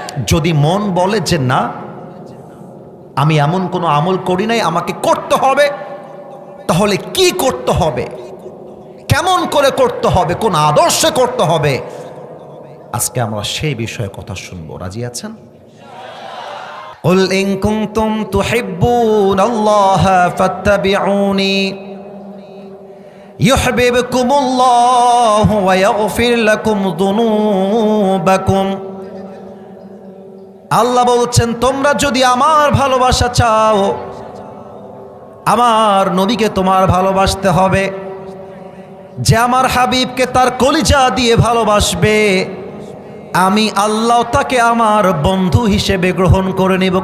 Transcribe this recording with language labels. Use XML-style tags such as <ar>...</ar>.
<bn>যদি মন বলে যে না, আমি এমন কোনো আমল করি নাই, আমাকে করতে হবে, তাহলে কি করতে হবে, কেমন করে করতে হবে, কোন আদর্শে করতে হবে, আজকে আমরা সেই বিষয়ে কথা শুনবো। রাজি আছেন?</bn> <ar>قل إن كنتم تحبون الله فاتبعوني يحببكم الله ويغفر لكم ذنوبكم।</ar> <bn>আল্লাহ বলছেন, তোমরা যদি আমার ভালোবাসা চাও, আমার নবীকে তোমার ভালোবাসতে হবে। যে আমার হাবিবকে তার কলিজা দিয়ে ভালোবাসবে, আমি আল্লাহ তাকে আমার বন্ধু হিসেবে গ্রহণ করে নিব।</bn>